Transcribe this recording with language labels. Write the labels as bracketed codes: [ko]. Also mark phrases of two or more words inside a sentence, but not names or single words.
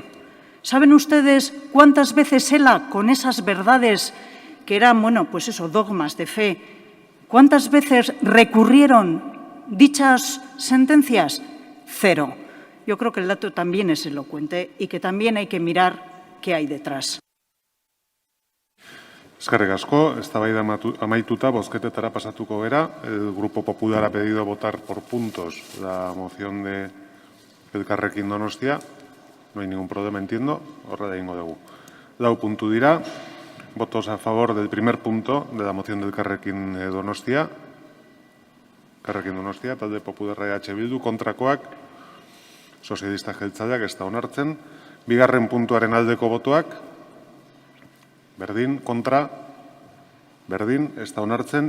[es] ¿Saben ustedes cuántas veces ELA, con esas verdades que eran, pues eso, dogmas de fe, cuántas veces recurrieron dichas sentencias? 0. Yo creo que el dato también es elocuente y que también hay que mirar qué hay detrás. [eu] Eskerrik asko, eztabaida amaituta, bozketetara pasatuko gera. [es] El Grupo Popular ha pedido votar por puntos la moción de Elkarrekin Donostia. No hay ningún problema, entiendo. [eu] Horrela egingo dugu. 4 puntu dira. [es] Votos a favor del primer punto de la moción del Elkarrekin Donostia. [eu] Elkarrekin Donostia, talde Popularra EH Bildu, kontrakoak, sozialista jeltzaleak ez da onartzen. Bigarren puntuaren aldeko botoak, berdin, kontra, berdin, ez da onartzen.